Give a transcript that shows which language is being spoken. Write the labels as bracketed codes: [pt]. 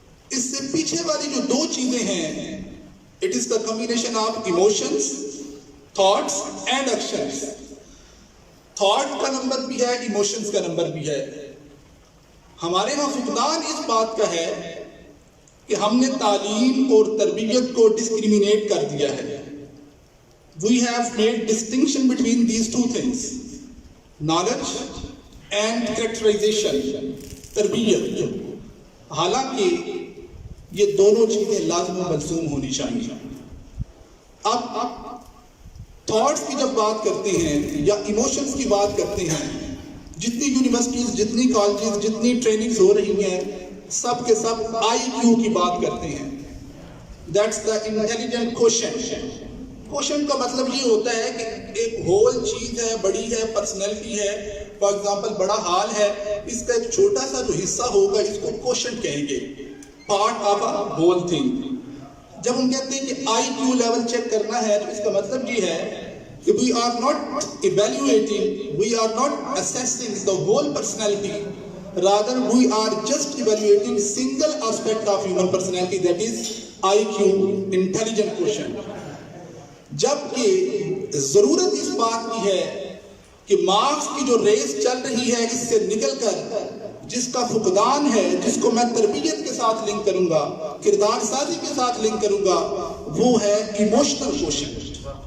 [ur] اس سے پیچھے والی جو دو چیزیں ہیں, [en] It is the combination of emotions, thoughts and actions. [ur] Thought کا نمبر بھی ہے, ایموشنز کا نمبر بھی ہے. ہمارے ہاں فقدان اس بات کا ہے کہ ہم نے تعلیم اور تربیت کو ڈسکریمنیٹ کر دیا ہے. [en] We have made distinction between these two things, knowledge and characterization, تربیت. [ur] حالانکہ یہ دونوں چیزیں لازم و ملزوم ہونی چاہیے. اب تھاٹس کی جب بات کرتے ہیں یا ایموشنز کی بات کرتے ہیں, جتنی یونیورسٹیز, جتنی کالجز, جتنی ٹریننگز ہو رہی ہیں, سب کے سب آئی کیو کی بات کرتے ہیں. [en] That's the intelligent quotient. [ur] Quotient کا مطلب یہ ہوتا ہے کہ ایک ہول چیز ہے, بڑی ہے, پرسنالٹی ہے. فار ایگزامپل بڑا ہال ہے, اس کا ایک چھوٹا سا جو حصہ ہوگا اس کو کوشنٹ کہیں گے, [en] Part of a whole thing. [ur] جب ہم کہتے ہیں کہ آئی کیو لیول چیک کرنا ہے تو اس کا مطلب یہ ہے کہ [en] we are not evaluating, we are not assessing the whole personality, rather we are just evaluating single aspect of human personality, that is IQ, intelligent quotient. [ur] جبکہ ضرورت اس بات کی ہے کہ مارکس کی جو ریس چل رہی ہے اس سے نکل کر جس کا فقدان ہے, جس کو میں تربیت کے ساتھ لنک کروں گا, کردار سازی کے ساتھ لنک کروں گا, وہ ہے ایموشنل کوشنٹ.